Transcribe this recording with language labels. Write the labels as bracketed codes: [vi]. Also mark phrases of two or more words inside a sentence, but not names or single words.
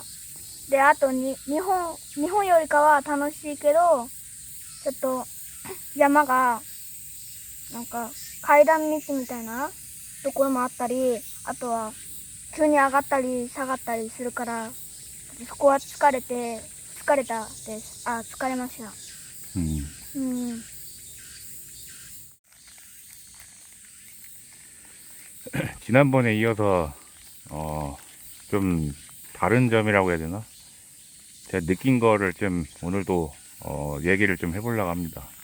[ja] であとに日本よりかは楽しいけどちょっと山がなんか階段道みたいなところもあったりあとは急に上がったり下がったりするからそこは疲れたです。疲れました。 [ko] 지난번에 이어서 좀 다른 점이라고 해야 되나? 제가 느낀 거를 좀 오늘도 얘기를 좀 해보려고 합니다.